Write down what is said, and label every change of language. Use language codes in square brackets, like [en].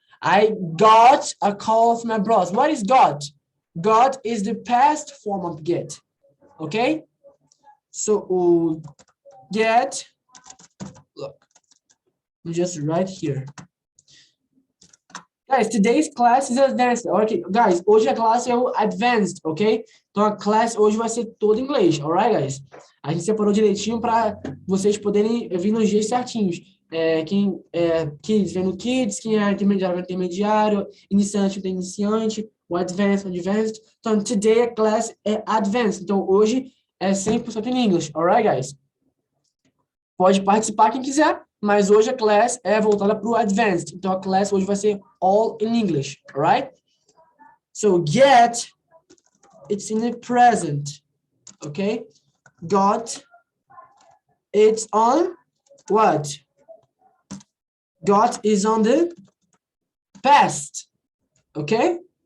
[en] I got a call from my boss. What is got? Got is the past form of get. Okay? So get, look, just right here. Guys, today's class is advanced. Okay, guys, [pt] hoje a classe é o advanced, ok? Então a classe hoje vai ser toda em inglês, [en] alright, guys? [pt] A gente separou direitinho para vocês poderem vir nos dias certinhos. Quem é kids, vem no kids, quem é intermediário, intermediário, iniciante, tem iniciante, o advanced, advanced. Então, [en] today [pt] a class é advanced. Então, hoje é 100% em inglês, [en] alright, guys? [pt] Pode participar quem quiser, mas hoje a class é voltada para o advanced. Então a class hoje vai ser [en] all in English, alright? So get, it's in the present, okay? Got, it's on what? Got is on the past, okay?